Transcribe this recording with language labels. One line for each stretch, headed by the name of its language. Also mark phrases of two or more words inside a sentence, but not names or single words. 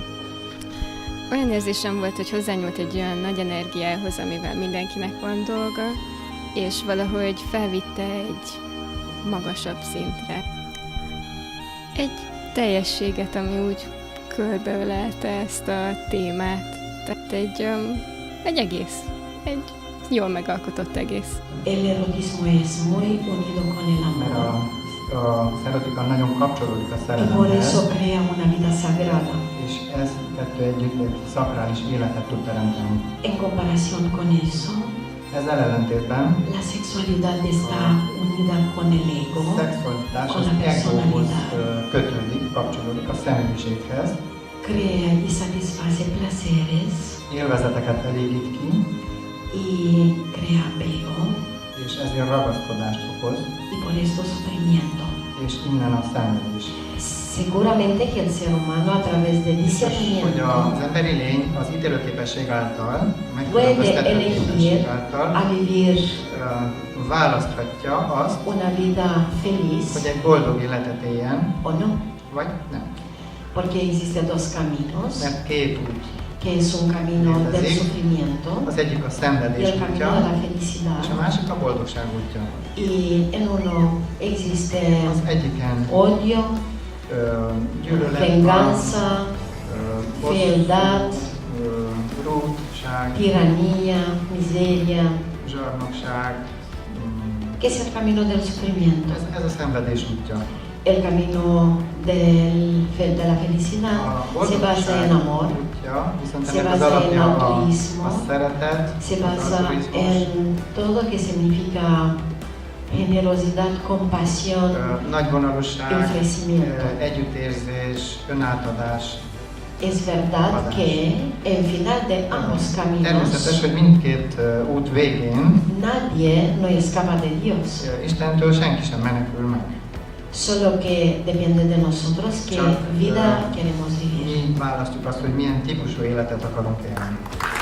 Hungarian: Olyan érzésem volt, hogy hozzányúlt egy olyan nagy energiához, amivel mindenkinek van dolga, és valahogy felvitte egy magasabb szintre. Egy teljességet, ami úgy körbeölelte ezt a témát. Tehát egy egész, egy jól megalkotott egész.
Spanish: El erotismo es muy unido con el amor.
Hungarian: Az erotika nagyon kapcsolódik a
Spanish: Y por
Hungarian: szerelemhez,
Spanish: eso crea una vida sagrada.
Hungarian: és ez kettő együtt egy szakrális életet tud teremteni.
Spanish: En comparación con eso,
Hungarian: Ezzel ellentétben
Spanish: la sexualidad está unida con el ego,
Hungarian: a szexualitás
Spanish: con
Hungarian: az
Spanish: la
Hungarian: egóhoz
Spanish: personalidad.
Hungarian: kötődik, kapcsolódik a személyiséghez,
Spanish: Crea y satisface placeres
Hungarian: élvezeteket elégít ki,
Spanish: y crea apego,
Hungarian: és ezért ragaszkodást okoz,
Spanish: y por esto sufrimiento.
Hungarian: és innen a szenvedés.
Spanish: Seguramente que el ser humano a través de
Hungarian: Biztos, hogy
Spanish: discernimiento
Hungarian: az emberi lény az ítélőképesség által,
Spanish: puede
Hungarian: megkülönböztető
Spanish: elegir
Hungarian: képesség által
Spanish: a vivir
Hungarian: választhatja azt,
Spanish: una vida feliz
Hungarian: hogy egy boldog életet éljen,
Spanish: o no.
Hungarian: vagy nem.
Spanish: Porque existen dos caminos,
Hungarian: Mert két út.
Spanish: que es un camino del sufrimiento
Hungarian: Az egyik a
Spanish: y
Hungarian: szenvedés
Spanish: el camino de
Hungarian: útja,
Spanish: la
Hungarian: és a
Spanish: felicidad.
Hungarian: másik a boldogság útja.
Spanish: Y en uno existe
Hungarian: Az egyiken
Spanish: odio,
Hungarian: gyűlölet,
Spanish: venganza,
Hungarian: bosszú,
Spanish: fealdad,
Hungarian: rútság,
Spanish: tiranía, miseria,
Hungarian: zsarnokság.
Spanish: que es el camino del sufrimiento.
Hungarian: Ez a szenvedés útja.
Spanish: El camino de la felicidad
Hungarian: A
Spanish: se basa en
Hungarian: boldogság
Spanish: amor,
Hungarian: útja, viszont
Spanish: se
Hungarian: ennek az
Spanish: basa en
Hungarian: alapja
Spanish: altruismo,
Hungarian: a szeretet,
Spanish: se
Hungarian: az
Spanish: basa
Hungarian: altruizmus,
Spanish: en todo que significa generosidad, compasión,
Hungarian: nagyvonalúság,
Spanish: ofrecimiento.
Hungarian: együttérzés, önátadás.
Spanish: Es verdad
Hungarian: Adás.
Spanish: que en final de ambos
Hungarian: Természetes,
Spanish: caminos
Hungarian: hogy mindkét út végén
Spanish: nadie no escapa de Dios.
Hungarian: Istentől senki sem menekül meg.
Spanish: Solo que depende de nosotros qué vida queremos vivir.
Hungarian: Mi választjuk azt, hogy milyen típusú életet akarunk élni.